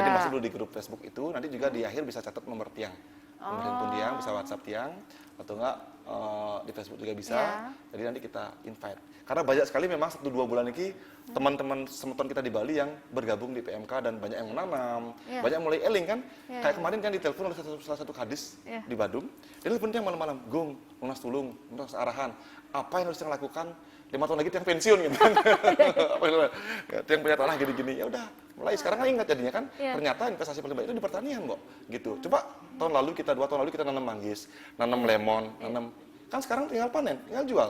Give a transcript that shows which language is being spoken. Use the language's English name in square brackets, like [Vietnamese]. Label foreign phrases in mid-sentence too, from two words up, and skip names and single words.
[Indonesian] jadi masuk dulu di grup Facebook itu, nanti juga di akhir bisa catat nomor tiang. Nomor handphone tiang, bisa WhatsApp tiang, atau enggak di Facebook juga bisa. Ya. Jadi nanti kita invite. Karena banyak sekali memang 1-2 bulan ini teman-teman semeton kita di Bali yang bergabung di PMK dan banyak yang menanam, Ya. banyak mulai eling kan. Ya, Kayak ya. kemarin kan ditelepon oleh salah satu kadis Ya. di Badung. Dia telepon tiang malam-malam, Gong, [Balinese] lunas tulung, lunas arahan. [Indonesian] Apa yang harus saya lakukan? 5 tahun lagi tiang pensiun gitu kan. Tiang punya tanah gini-gini. Ya udah, mulai sekarang kan ingat jadinya kan. Ya. Ternyata investasi paling baik itu di pertanian, Mbok. Gitu. Coba 2 tahun lalu kita nanam manggis, nanam lemon, nanam kan sekarang tinggal panen, tinggal jual.